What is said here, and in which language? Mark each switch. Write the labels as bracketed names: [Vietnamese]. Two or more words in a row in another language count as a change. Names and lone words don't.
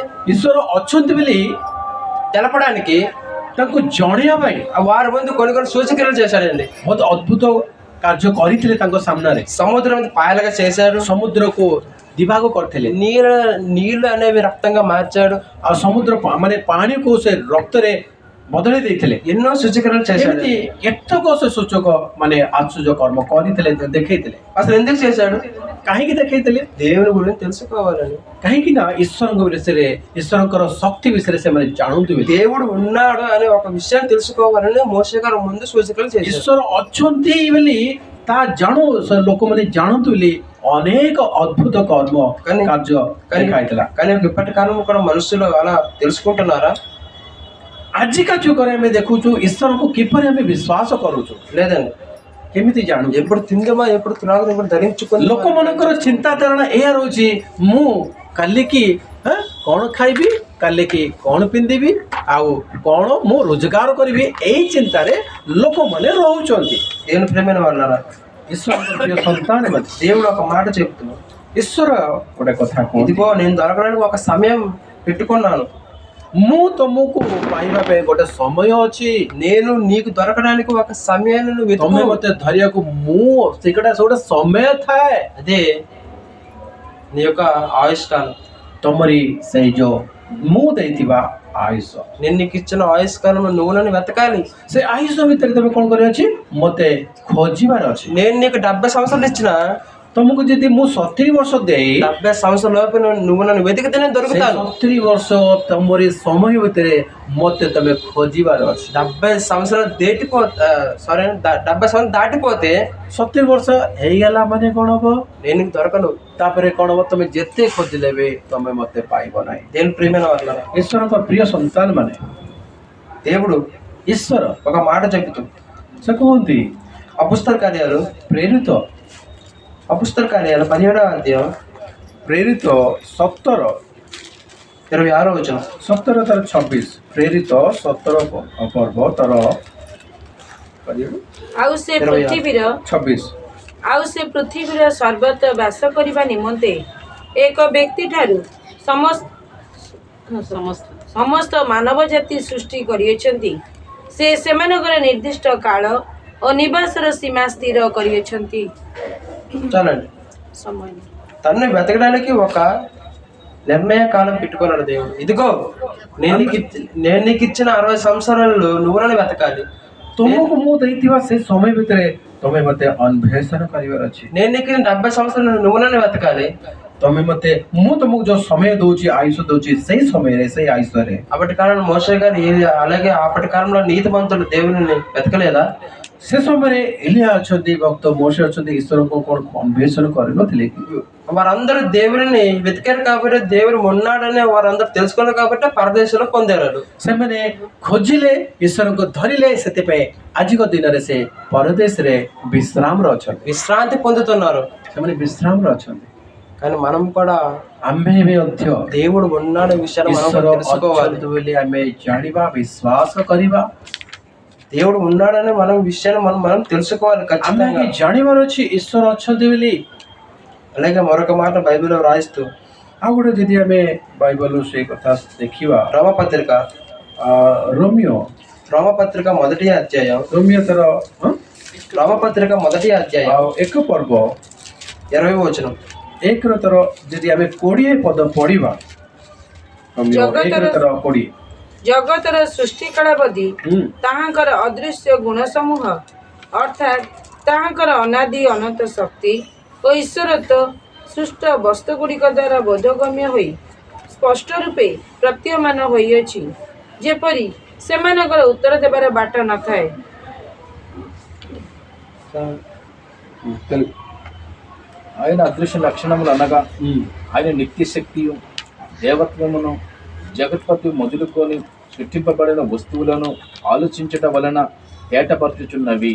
[Odia] ଈଶ୍ୱର ଅଛନ୍ତି ବୋଲି [Telugu] తెలపడానికి [Odia] ତାଙ୍କୁ ଜଣେଇବା ପାଇଁ [Telugu] వారి ముందు కొన్ని సూచక్రియలు చేశాడండి। [Odia] ବହୁତ ଅଦ୍ଭୁତ କାର୍ଯ୍ୟ କରିଥିଲେ ତାଙ୍କ ସାମ୍ନାରେ। [Telugu] సముద్రం మీద పాయలుగా చేశాడు, [Odia] ସମୁଦ୍ରକୁ ଦିଭାଗ କରିଥିଲେ, [Telugu] నీళ్ళు అనేవి రక్తంగా మార్చాడు, [Odia] ଆଉ ସମୁଦ୍ର ମାନେ ପାଣିକୁ ସେ ରକ୍ତରେ ବଦଳେଇ ଦେଇଥିଲେ। [Telugu] ఎన్నో సూచక్రియలు చేశాడు। [Odia] ଏମିତି କେତେକ ସେ ସୂଚକ ମାନେ ଆଶ୍ଚର୍ଯ୍ୟ କର୍ମ କରିଥିଲେ, ଦେଖେଇଥିଲେ। [Telugu] అసలు ఎందుకు చేశాడు? [Odia] କାହିଁକି ଦେଖେଇଥିଲେ? [Telugu] దేవుని గురించి తెలుసుకోవాలని। [Odia] କାହିଁକି ନା ଈଶ୍ୱରଙ୍କ ବିଷୟରେ, ଈଶ୍ୱରଙ୍କର ଶକ୍ତି ବିଷୟରେ ସେମାନେ ଜାଣନ୍ତୁ ବୋଲି। [Telugu] దేవుడు ఉన్నాడు అనే ఒక విషయాన్ని తెలుసుకోవాలని మోషే గారు ముందు సూచక్రియలు చేశారు। [Odia] ଈଶ୍ୱର ଅଛନ୍ତି ବୋଲି ତା ଲୋକମାନେ ଜାଣନ୍ତୁ ବୋଲି ଅନେକ ଅଦ୍ଭୁତ କର୍ମ କାର୍ଯ୍ୟ ଦେଖାଇଥିଲା। [Telugu] కానీ ఇప్పటి కాలం కూడా మనుషులు అలా తెలుసుకుంటున్నారా? [Odia] ଆଜିକା ଯୁଗରେ ଆମେ ଦେଖୁଛୁ ଈଶ୍ୱରଙ୍କୁ କିପରି ଆମେ ବିଶ୍ୱାସ କରୁଛୁ, [Telugu] లేదండి। [Odia] କେମିତି ଜାଣୁ? [Telugu] ఎప్పుడు తిందమా, ఎప్పుడు త్రాగుదామా, ఎప్పుడు ధరించుకుని [Odia] ଲୋକମାନଙ୍କର ଚିନ୍ତାଧାରଣା ଏଇଆ ରହୁଛି, ମୁଁ କାଲିକି କ'ଣ ଖାଇବି, କାଲିକି କ'ଣ ପିନ୍ଧିବି, ଆଉ କ'ଣ ମୁଁ ରୋଜଗାର କରିବି, ଏଇ ଚିନ୍ତାରେ ଲୋକମାନେ ରହୁଛନ୍ତି। [Telugu] దేవుని ప్రేమైన వాళ్ళారా, [Odia] ଈଶ୍ୱରଙ୍କ ପ୍ରିୟ ସନ୍ତାନ, [Telugu] దేవుడు ఒక మాట చెప్తున్నాడు। [Odia] ଈଶ୍ୱର ଗୋଟେ କଥା କୁହନ୍ତି, [Telugu] ఇదిగో నేను దొరకడానికి ఒక సమయం పెట్టుకున్నాను। [Odia] ମୁଁ ତମକୁ ପାଇବା ପାଇଁ ଗୋଟେ ସମୟ ଅଛି। [Telugu] నేను నీకు దొరకడానికి ఒక సమయాన్ని నువ్వు [Odia] ତମେ [Telugu] వెతుకు। [Odia] ମତେ ଧରିବାକୁ ମୁଁ ସେଟା ଗୋଟେ ସମୟ ଥାଏ। [Telugu] అదే నీ యొక్క ఆయుష్కాలం। [Odia] ତମରି ସେଇ ଯୋଉ ମୁଁ ଦେଇଥିବା ଆୟୁଷ, [Telugu] నేను నీకు ఇచ్చిన ఆయుష్కాలంలో నువ్వు నన్ను వెతకాలి। [Odia] ସେ ଆୟୁଷ ଭିତରେ ତମେ କ'ଣ କରିବାର ଅଛି? ମତେ ଖୋଜିବାର ଅଛି। [Telugu] నేను నీకు 70 సంవత్సరాలు ఇచ్చిన, [Odia] ତମକୁ ଯଦି ମୁଁ 70 ବର୍ଷ ଦେଇ [Telugu] 70 సంవత్సరాల లోపు నువ్వు నన్ను వెతికితే నేను దొరుకుతాను। [Odia] 70 ବର୍ଷ ତମରି ସମୟ ଭିତରେ ମତେ ତମେ ଖୋଜିବାର ଅଛି। [Telugu] 70 సంవత్సరాలు దాటిపోతే [Odia] 70 ବର୍ଷ ହେଇଗଲା ମାନେ କ'ଣ ହବ? [Telugu] నేను నీకు దొరకను। [Odia] ତାପରେ କ'ଣ ହବ? ତମେ ଯେତେ ଖୋଜିଲେ ବି ତମେ ମତେ ପାଇବ ନାହିଁ। [Telugu] దేవుని ప్రియమైన వాళ్ళ, [Odia] ଈଶ୍ୱରଙ୍କ ପ୍ରିୟ ସନ୍ତାନ ମାନେ, [Telugu] దేవుడు [Odia] ଈଶ୍ୱର [Telugu] ఒక మాట చెబుతూ [Odia] ସେ କୁହନ୍ତି, [Telugu] అపుస్తల కార్యాలు [Odia] ପ୍ରେରିତ [Telugu] 17వ అధ్యాయం [Odia] ପ୍ରେରିତ 17 [Telugu] 26వ వచనం। [Odia] 17 ତାର 26 ପ୍ରେରିତ 17 ପର୍ବ ତାର ଆଉ ସେ ପୃଥିବୀର 26 ଆଉ ସେ ପୃଥିବୀର ସର୍ବତ୍ର ବାସ କରିବା ନିମନ୍ତେ ଏକ ବ୍ୟକ୍ତି ଠାରୁ ସମସ୍ତ ମାନବ ଜାତି ସୃଷ୍ଟି କରିଅଛନ୍ତି। ସେ ସେମାନଙ୍କର ନିର୍ଦ୍ଦିଷ୍ଟ କାଳ ଓ ନିବାସର ସୀମା ସ୍ଥିର କରିଅଛନ୍ତି। [Telugu] చాలండి। [Odia] ସମୟ [Telugu] తనని వెతకడానికి ఒక నిర్ణయ కాలం పెట్టుకున్నాడు దేవుడు। ఇదిగో నేను నీకు ఇచ్చిన 60 సంవత్సరాలలో నువ్వు నన్ను వెతకాలి। [Odia] ତୁମକୁ ମୁଁ ଦେଇଥିବା ସେ ସମୟ ଭିତରେ ତମେ ମତେ ଅନ୍వేଷଣ କରିବାର ଅଛି। [Telugu] నేను నీకు 70 సంవత్సరాలు నువ్వు నన్ను వెతకాలి। [Odia] ତମେ ମତେ, ମୁଁ ତମକୁ ଯୋଉ ସମୟ ଦଉଛି, ଆୟୁଷ ଦଉଛି, ସେଇ ସମୟରେ, ସେଇ ଆୟୁଷରେ। [Telugu] అప్పటి కాలంలో మోషే గారు అలాగే అప్పటి కాలంలో నీతిమంతులు దేవుని వెతకలేదా? [Odia] ସେ ସମୟରେ ଏଲିଆ ଅଛନ୍ତି, ଭକ୍ତ ମୋଶେ ଅଛନ୍ତି, ଈଶ୍ୱରଙ୍କୁ କ'ଣ ଅନ୍వేଷଣ କରିନଥିଲେ? [Telugu] వారందరూ దేవుని వెతికారు కాబట్టి దేవుడు ఉన్నాడని వారందరూ తెలుసుకున్నారు కాబట్టి పరదేశంలో పొందారు। [Odia] ସେମାନେ ଖୋଜିଲେ, ଈଶ୍ୱରଙ୍କୁ ଧରିଲେ, ସେଥିପାଇଁ ଆଜିକ ଦିନରେ ସେ ପରଦେଶରେ ବିଶ୍ରାମରେ ଅଛନ୍ତି, [Telugu] విశ్రాంతి పొందుతున్నారు। [Odia] ସେମାନେ ବିଶ୍ରାମରେ ଅଛନ୍ତି। [Telugu] కానీ మనం కూడా [Odia] ଆମେ ବି ମଧ୍ୟ [Telugu] దేవుడు ఉన్నాడు విషయాన్ని మనం [Odia] ଈଶ୍ୱର [Telugu] తెలుసుకోవాలి। [Odia] ଅଛନ୍ତି ବୋଲି ଆମେ ଜାଣିବା, ବିଶ୍ୱାସ କରିବା। [Telugu] దేవుడు ఉన్నాడని మనం విషయాన్ని మనం తెలుసుకోవాలి [Odia] ଆମେ [Telugu] ఖచ్చితంగా। [Odia] ଜାଣିବାର ଅଛି ଈଶ୍ୱର ଅଛନ୍ତି ବୋଲି। [Telugu] అలాగే మరొక మాట బైబిల్లో రాయిస్తూ [Odia] ଆଉ ଗୋଟେ ଯଦି ଆମେ ବାଇବଲରୁ ସେଇ କଥା ଦେଖିବା, [Telugu] రోమపత్రిక రోమపత్రిక మొదటి అధ్యాయం రోమపత్రిక మొదటి అధ్యాయం [Odia] ଆଉ 1 ପର୍ବ [Telugu] 20వ వచనం। [Odia] 1ର ତର ଯଦି ଆମେ 20 ପଦ ପଢିବା, 1ର ତର 20 ଜଗତର ସୃଷ୍ଟି କାଳାବଧି ତାହାଙ୍କର ଅଦୃଶ୍ୟ ଗୁଣ ସମୂହ ଅର୍ଥାତ୍ ତାହାଙ୍କର ଅନାଦି ଅନନ୍ତ ଶକ୍ତି ଓ ଈଶ୍ୱରତ୍ୱ ସୃଷ୍ଟ ବସ୍ତୁଗୁଡ଼ିକ ଦ୍ୱାରା ବୋଧଗମ୍ୟ ହୋଇ ସ୍ପଷ୍ଟ ରୂପେ ପ୍ରତୀୟମାନ ହୋଇଅଛି, ଯେପରି ସେମାନଙ୍କର ଉତ୍ତର ଦେବାର ବାଟ ନଥାଏ। [Telugu] ఆయన అదృశ్య లక్షణములు అనగా ఆయన నిత్య శక్తియు దేవత్వమును జగత్పతి మొదలుకొని సృష్టింపబడిన వస్తువులను ఆలోచించటం వలన ఏటపరచుచున్నవి।